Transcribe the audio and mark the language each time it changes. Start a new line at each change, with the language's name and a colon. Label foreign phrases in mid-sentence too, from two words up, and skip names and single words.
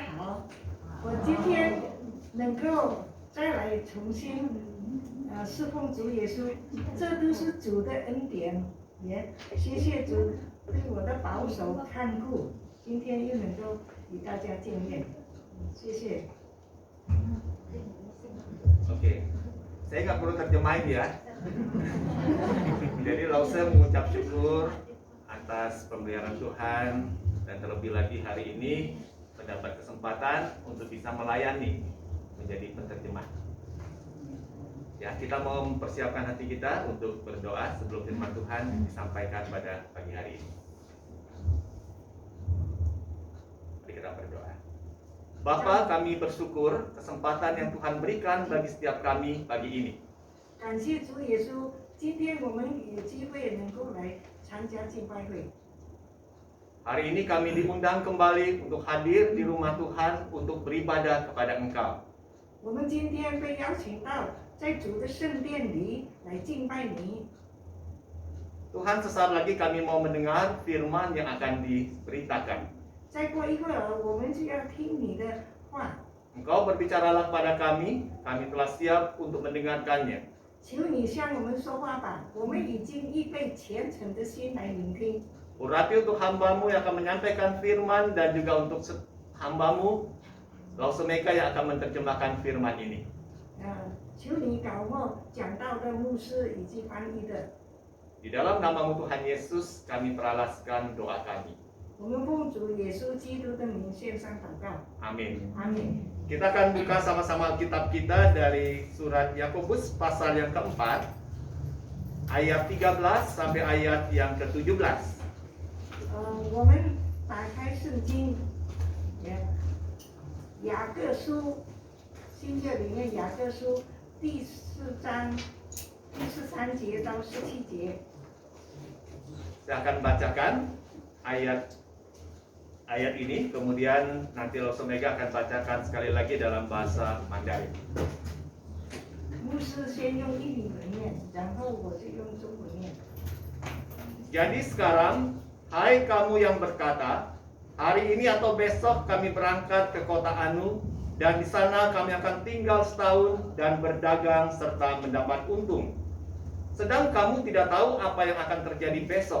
Chinese: 好，我今天能够再来重新侍奉主耶稣，这都是主的恩典，也谢谢主对我的保守看顾，今天又能够与大家见面，谢谢。
Indonesian: Oke, saya nggak perlu terjemahin ya. Jadi Lause mengucap syukur atas pemeliharaan Tuhan dan terlebih lagi hari ini mendapat kesempatan untuk bisa melayani menjadi penerjemah. Ya, kita mau mempersiapkan hati kita untuk berdoa sebelum firman Tuhan disampaikan pada pagi hari ini. Mari kita berdoa. Bapa, kami bersyukur kesempatan yang Tuhan berikan bagi setiap kami pagi ini.
Chinese: 感谢主耶稣，今天我们有机会能够来参加敬拜会。
Indonesian: Hari ini kami diundang kembali untuk hadir di rumah Tuhan untuk beribadah kepada Engkau.
Chinese: 我们今天被邀请到在主的圣殿里来敬拜你。
Indonesian: Tuhan, sesaat lagi kami mau mendengar firman yang akan diberitakan.
Chinese: 再过一会儿，我们就要听你的话。
Indonesian: Engkau berbicaralah kepada kami telah siap untuk mendengarkannya.
Chinese: 求你向我们说话吧，我们已经预备虔诚的心来聆听。
Indonesian: Urapi untuk hamba-Mu yang akan menyampaikan firman dan juga untuk hamba-Mu, Lause Mega yang akan menerjemahkan firman ini.
Chinese: 求你搞我讲道的牧师以及翻译的。
Indonesian: Di dalam nama-Mu Tuhan Yesus kami teralaskan doa kami.
Chinese: 我们奉主耶稣基督的名献上祷告。
Indonesian: Amin.
Chinese: 阿门。
Indonesian: Kita akan buka sama-sama Alkitab kita dari surat Yakobus pasal yang keempat, ayat 13 sampai ayat yang ke-17.
Chinese: 我们打开圣经，雅各书，新约里面雅各书第4章第13节到17节。
Indonesian: Saya akan bacakan ayat ini, kemudian nanti Lause Mega akan bacakan sekali lagi dalam bahasa Mandarin.
Chinese: 牧师先用英语念，然后我就用中文念。
Indonesian: Jadi sekarang, hai kamu yang berkata, hari ini atau besok kami berangkat ke kota Anu, dan di sana kami akan tinggal setahun dan berdagang serta mendapat untung. Sedang kamu tidak tahu apa yang akan terjadi besok.